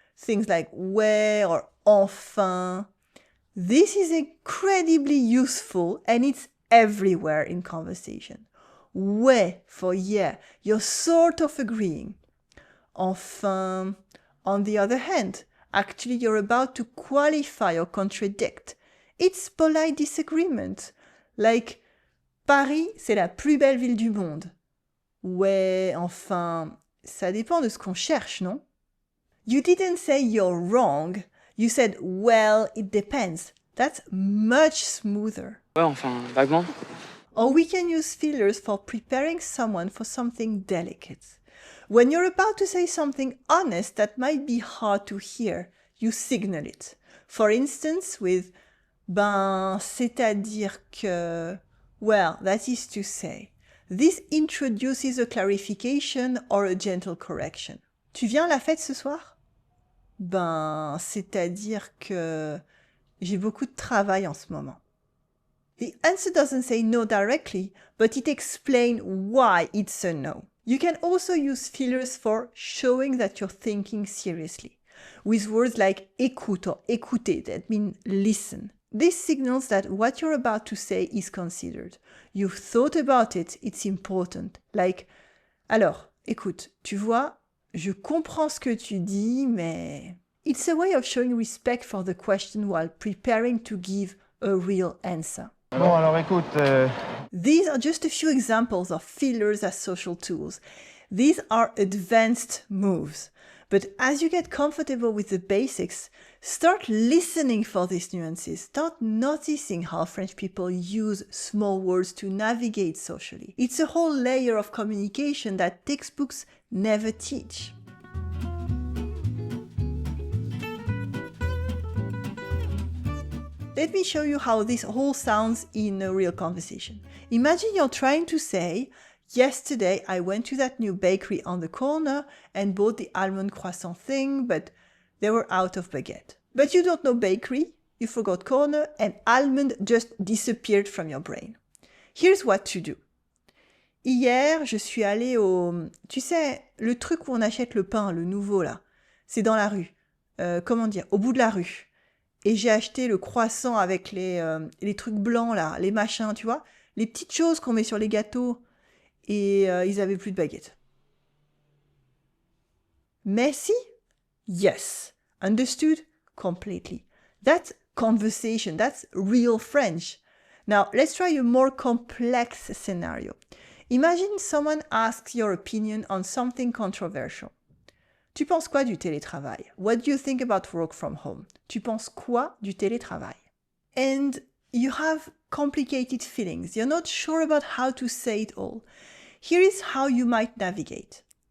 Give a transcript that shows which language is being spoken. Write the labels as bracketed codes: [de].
[en] Things like ouais or enfin. This is incredibly useful and it's everywhere in conversation. Ouais for yeah, you're sort of agreeing. Enfin, on the other hand, actually you're about to qualify or contradict. It's polite disagreement. [fr] Like, Paris, c'est la plus belle ville du monde. Ouais, enfin, ça dépend de ce qu'on cherche, non? [en] You didn't say you're wrong. You said, well, it depends. That's much smoother. [fr] Ouais, enfin, vaguement. [en] Or we can use fillers for preparing someone for something delicate. When you're about to say something honest that might be hard to hear, you signal it. For instance, with [fr] ben, c'est-à-dire que, [en] well, that is to say. This introduces a clarification or a gentle correction. [fr] Tu viens à la fête ce soir? Ben, c'est-à-dire que j'ai beaucoup de travail en ce moment. [en] The answer doesn't say no directly, but it explains why it's a no. You can also use fillers for showing that you're thinking seriously, with words like écoute or écouter that mean listen. This signals that what you're about to say is considered. You've thought about it, it's important. [fr] Like, alors, écoute, tu vois, je comprends ce que tu dis, mais... [en] It's a way of showing respect for the question while preparing to give a real answer. [fr] Bon, alors écoute... [en] These are just a few examples of fillers as social tools. These are advanced moves. But as you get comfortable with the basics, start listening for these nuances. Start noticing how French people use small words to navigate socially. It's a whole layer of communication that textbooks never teach. Let me show you how this all sounds in a real conversation. Imagine you're trying to say, yesterday I went to that new bakery on the corner and bought the almond croissant thing, but they were out of baguette. But you don't know bakery, you forgot corner, and almond just disappeared from your brain. Here's what to do. [fr] Hier, je suis allée au... Tu sais, le truc où on achète le pain, le nouveau là, c'est dans la rue. Au bout de la rue. Et j'ai acheté le croissant avec les trucs blancs là, les machins, tu vois, les petites choses qu'on met sur les gâteaux. Et ils avaient plus de baguettes. [en] Messy? Yes. Understood? Completely. That's conversation. That's real French. Now, let's try a more complex scenario. Imagine someone asks your opinion on something controversial. [fr] Tu penses quoi du télétravail? [en] What do you think about work from home? [fr] Tu penses quoi du télétravail? [en] And you have complicated feelings. You're not sure about how to say it all. Here is how you might navigate.